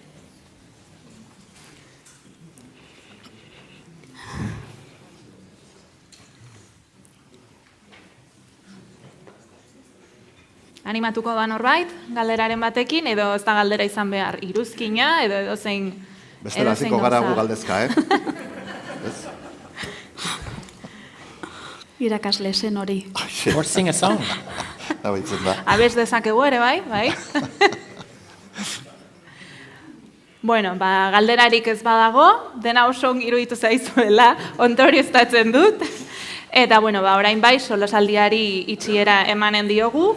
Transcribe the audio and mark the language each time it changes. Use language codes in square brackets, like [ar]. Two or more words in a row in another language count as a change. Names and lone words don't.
[eu] Animatuko da norbait, galderaren batekin, edo ez da galdera izan behar iruzkina, edo zein... Bestela hasiko gara gu galdezka, Irakasle zen hori. [en] Or sing a song. [eu] Abez dezakegu ere, bai? Galderarik ez badago, dena oso ongi iruditu zaizuela, ondorioztatzen dut. Eta, orain bai, solasaldiari itxiera emanen diogu.